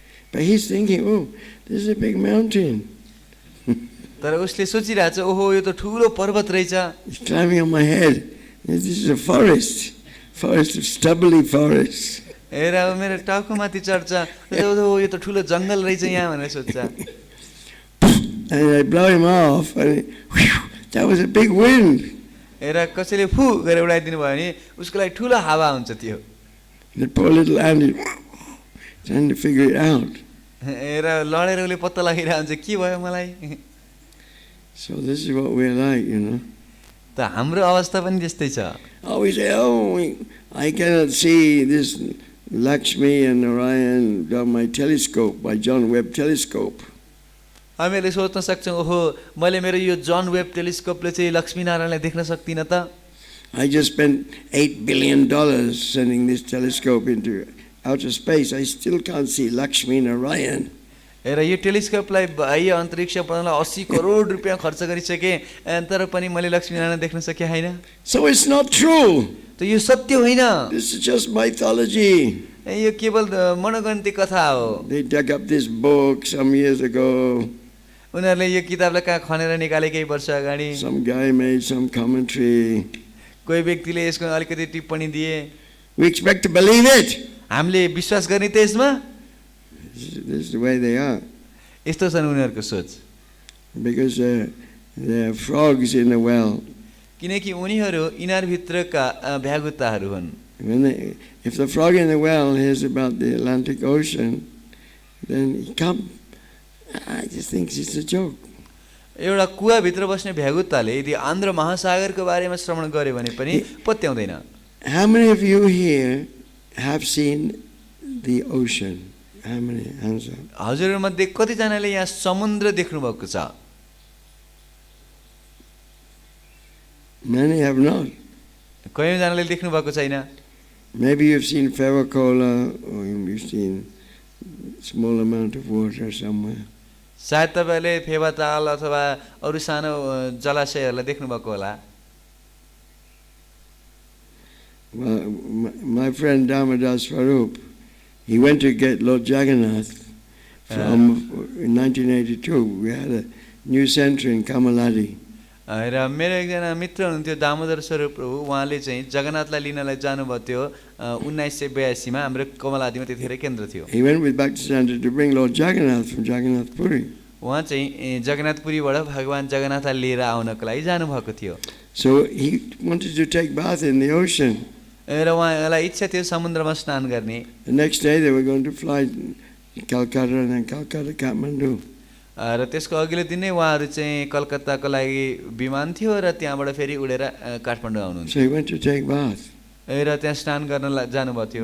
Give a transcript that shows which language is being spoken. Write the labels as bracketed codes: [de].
[en] But he's thinking, oh, this is a big mountain. [ne] तर उसले सोचिरहेछ, ओहो यो त ठूलो पर्वत रहेछ। [en] It's climbing on my head. This is a forest of stubbly forest. [ne] हेर मेरो टाउको माथि चढ्छ, यो त ठूलो जंगल रहेछ यहाँ भनेर सोच्छ। [en] And I blow him off, and that was a big wind. [ne] हेर कसैले फु गरेर उडाइदिनु भयो भने उसको लागि ठूलो हावा हुन्छ त्यो। [en] The poor little ant is trying to figure it out. [ne] हेर लडेर उसले पत्ता लगाइरहेको हुन्छ, के भयो मलाई? [en] So this is what we're like, [ne] त हाम्रो अवस्था पनि त्यस्तै छ। [en] We say, oh, I cannot see this Lakṣmī and Narayan on my telescope, my John Webb telescope. [ne] हामीले सोच्न सक्छौं, ओहो मैले मेरो यो जन वेब टेलिस्कोपले चाहिँ लक्ष्मी नारायणलाई देख्न सक्दिन त। [en] I just spent $8 billion sending this telescope into outer space. I still can't see Lakṣmī Narayan. [ne] हेर यो टेलिस्कोपलाई बाह्य अन्तरिक्ष पठाउनलाई 80 करोड रुपैयाँ खर्च गरिसके, तर पनि मैले लक्ष्मी नारायण देख्न सके हैन। [en] So it's not true. [ne] त यो सत्य होइन। [en] This is just mythology. [ne] यो केवल मनोगन्ती कथा हो। [en] They dug up this book some years ago. [ne] उनीहरुले यो किताबलाई कहाँ खनेर निकाले केही वर्ष अगाडि। [en] Some guy made some commentary. [ne] कोही व्यक्तिले यसको अलिकति टिप्पणी दिए। [en] We expect to believe it. [ne] हामीले विश्वास गर्ने त यसमा? [en] This is the way they are. [ne] यस्तो छन् उनीहरुको सोच। [en] Because there are frogs in the well. [ne] किनकि उनीहरु इनार भित्रका भ्यागुताहरु हुन्। [en] If the frog in the well hears about the Atlantic Ocean, then he comes. I just think it's a joke. [ne] एउटा कुवा भित्र बस्ने भ्यागुताले यदि आन्ध्र महासागरको बारेमा श्रवण गर्यो भने पनि पत्याउँदैन। [en] How many of you here have seen the ocean? How many hands up? [ne] हजुरमध्ये कति जनाले यहाँ समुद्र देख्नु भएको छ? [en] Many have not. [ne] कयौं जनाले देख्नु भएको छैन। [en] Maybe you've seen Ferrocola, or you've seen small amount of water somewhere. [ne] सायद तपाईले फेवाताल अथवा अरु सानो जलाशयहरुलाई देख्नु भएको होला। [en] Well, my friend Dharmadas Swarup, he went to get Lord Jagannath in 1982. We had a new center in Kamaladi. [ne] र मेरो एकजना मित्र हुनुहुन्थ्यो दामोदर स्वरूप प्रभु, उहाँले चाहिँ जगन्नाथलाई लिनलाई जानुभयो थियो 1982 मा हाम्रो कमलादीमा त्यतिखेर केन्द्र थियो। [en] He went with Bhaktisiddhanta to bring Lord Jagannath from Jagannath Puri. [ne] उहाँ चाहिँ जगन्नाथपुरीबाट भगवान जगन्नाथलाई लिएर आउनको लागि जानुभएको थियो। [en] So he wanted to take bath in the ocean. [ne] र उहाँलाई इच्छा थियो समुद्रमा स्नान गर्ने। [en] The next day they were going to fly to Calcutta and then Calcutta, Kathmandu. [ne] र त्यसको अघिल्लो दिन नै उहाँहरू चाहिँ कलकत्ताको लागि विमान थियो र त्यहाँबाट फेरि उडेर काठमाडौँ आउनुहुन्छ। [en] So he went to take bath. [ne] र त्यहाँ स्नान गर्न जानुभएको थियो।